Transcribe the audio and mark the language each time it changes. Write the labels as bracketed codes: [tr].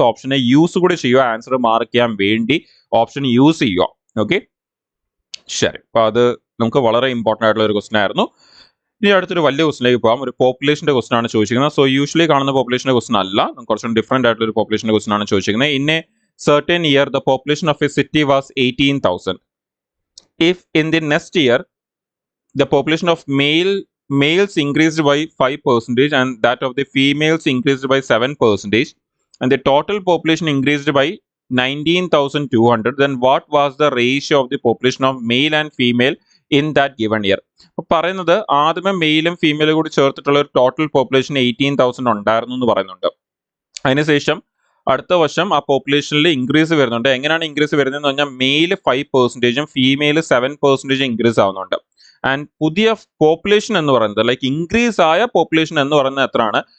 [ml] So ഓപ്ഷനെ use കൂടി ചെയ്യുക. Answer mark ചെയ്യാൻ വേണ്ടി ഓപ്ഷൻ യൂസ് ചെയ്യുക. ഓക്കെ, ശരി. അപ്പോൾ അത് നമുക്ക് വളരെ ഇമ്പോർട്ടൻ്റ് ആയിട്ടുള്ള ഒരു ക്വസ്റ്റൻ ആയിരുന്നു. ഇനി അടുത്തൊരു വലിയ ക്വസ്റ്റിലേക്ക് പോകാം. ഒരു പോപ്പുലേഷൻ്റെ ക്വസ്റ്റൻ ആണ് ചോദിച്ചിരിക്കുന്നത്. സോ യൂഷ്വലി കാണുന്ന പോപ്പുലേഷൻ്റെ ക്വസ്റ്റൻ അല്ല, കുറച്ചും ഡിഫറെൻ്റ് ആയിട്ടുള്ള ഒരു പോപ്പുലേഷൻ്റെ ക്വസ്റ്റൻ ആണ് ചോദിച്ചിരിക്കുന്നത്. [en] In a certain year the population of a city was 18,000. If in the next year the population of males increased by 5% and that of the females increased by 7% and the total population increased by 19,200, then what was the ratio of the population of male and female in that given year? [ml] അപ്പോൾ പറയുന്നത് ആദ്യമേ മെയിലും ഫീമെയിലും കൂടി ചേർത്തിട്ടുള്ള ഒരു total population 18,000 ഉണ്ടായിരുന്നു എന്ന് പറയുന്നുണ്ട്. അതിനുശേഷം അടുത്ത വർഷം ആ പോപ്പുലേഷനിൽ ഇൻക്രീസ് വരുന്നുണ്ട്. എങ്ങനെയാണ് ഇൻക്രീസ് വരുന്നതെന്ന് പറഞ്ഞാൽ മെയിൽ 5%, ഫീമെയിൽ 7% ഇൻക്രീസ് ആവുന്നുണ്ട്. ആൻഡ് പുതിയ പോപ്പുലേഷൻ എന്ന് പറയുന്നത് ലൈക്ക് ഇൻക്രീസ് ആയ പോപ്പുലേഷൻ എന്ന് പറയുന്നത് എത്രയാണ്?